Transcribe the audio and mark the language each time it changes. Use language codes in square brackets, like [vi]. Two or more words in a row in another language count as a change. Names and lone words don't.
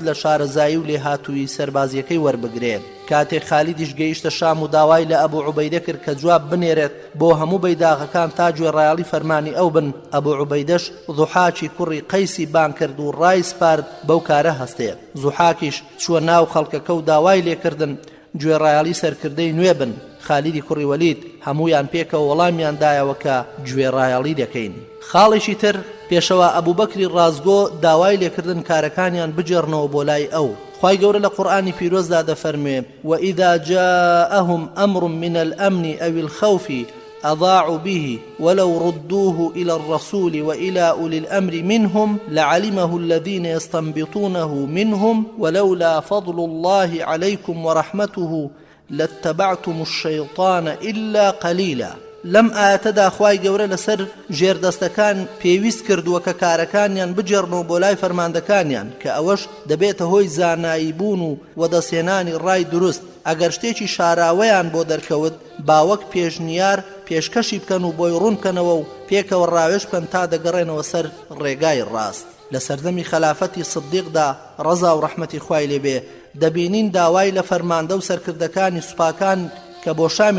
[ckb] لە شارەزایی و لێهاتووی سەربازیەکەی وەربگرێت کاتێک خالیدیش گەیشتە شام و داوای لە ئەبوو عوبەیدە کرد کە جواب بنێرێت بۆ هەموو بەیداغەکان تا گوێڕایەڵی فەرمانی ئەو بن ئەبوو عوبەیدەش زوحاکی کوڕی قەیسی بان کرد و ڕای سپارد بەو کارە هەستێت زوحاکیش چووە ناو خەڵکەکە و داوای لێکردن گوێڕایەڵی سەرکردەی نوێ بن خالیدی کوڕی وەلید هەمویان پێکەوە وەڵامیان دایەوە کە گوێڕایەڵی دەکەین خاڵێکی تر پێشەوە ئەبوبەکری ڕازگۆ داوای لێکردن کارەکانیان بجێڕنەوە بۆ لای ئەو خوای گەورە لە قورئانی پیرۆزدا دەفەرموێ [ar] وإذا جاءهم أمر من الأمن أو الخوف أضاعوا به ولو ردوه إلى الرسول وإلى أولي الأمر منهم لعلمه الذين يستنبطونه منهم ولولا فضل الله عليكم ورحمته لاتبعتم الشيطان إلا قليلا [ckb] لەم ئاەتەدا خوای گەورە لەسەر ژێردەستەکان پێویست کردووە کە کارەکانیان بجێڕنەوە بۆ لای فەرماندەکانیان کە ئەوەش دەبێتە هۆی زانایی بوون و وەدەسێنانی ڕای دروست ئەگەر شتێکی شاراوەیان بۆ دەرکەوت باوەک پێشنیار پێشکەشی بکەن و بۆی ڕوونکەنەوە و پێکەوە ڕاوێش بکەن تا دەگەڕێنەوە سەر ڕێگای ڕاست لە سەردەمی خەلافەتی سدیقدا ڕەزا و ڕەحمەتی خوای لێبێ دەبینین داوای لە فەرماندە و سەرکردەکانی سوپاکان کە بۆ شامی